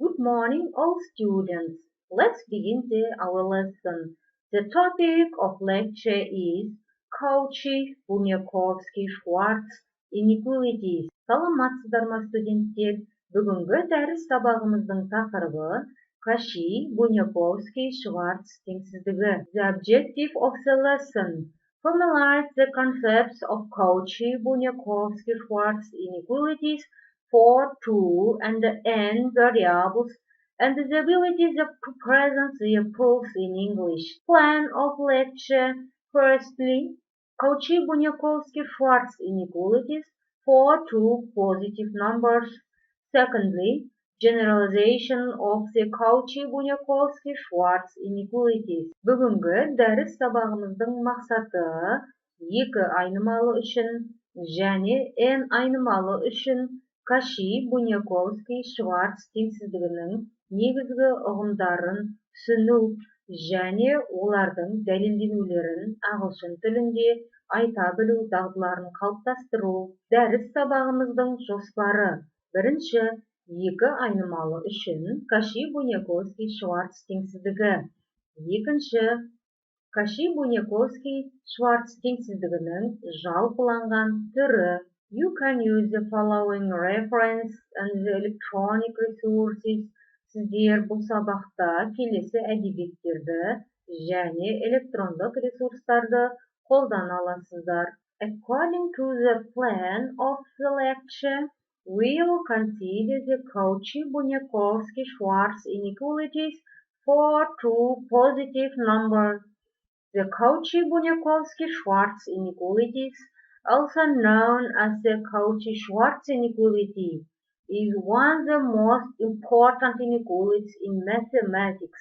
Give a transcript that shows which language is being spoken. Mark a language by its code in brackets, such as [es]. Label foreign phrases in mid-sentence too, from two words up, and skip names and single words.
[en] morning, all students. Let's begin our lesson. The topic of lecture is Cauchy-Bunyakovsky-Schwarz inequalities. [kk] Саламатсыздар ма, студенттер? Бүгінгі дәріс сабағымыздың тақырыбы Cauchy-Bunyakovsky-Schwarz теңсіздігі. [en] The objective of the lesson: formalize the concepts of Cauchy-Bunyakovsky-Schwarz inequalities for two and n variables and the abilities to present their proofs in English. Plan of lecture: firstly, Cauchy-Bunyakovsky-Schwarz inequalities for two positive numbers. Secondly, generalization of the Cauchy-Bunyakovsky-Schwarz inequalities. [kk] Бүгінгі дәріс сабағымыздың мақсаты екі айнымалы үшін және n айнымалы үшін Cauchy-Bunyakovsky-Schwarz теңсіздігінің негізгі ұғымдарын түсіну және олардың дәлелдеулерін ағылшын тілінде айта білу дағдыларын қалыптастыру. Дәріс сабағымыздың жоспары: бірінші, екі айнымалы үшін Cauchy-Bunyakovsky-Schwarz теңсіздігі. Екінші, Cauchy-Bunyakovsky-Schwarz теңсіздігінің жалпыланған түрі. [en] You can use the following reference and the electronic resources. [kk] Сіздер бұл сабақта келесі әдебиеттерді және электрондық ресурстарды қолдана аласыздар. [en] According to the plan of the lecture, we will consider the Cauchy-Bunyakovsky-Schwarz inequalities for two positive numbers. The Cauchy-Bunyakovsky-Schwarz inequalities, also known as the Cauchy-Schwarz inequality, is one of the most important inequalities in mathematics.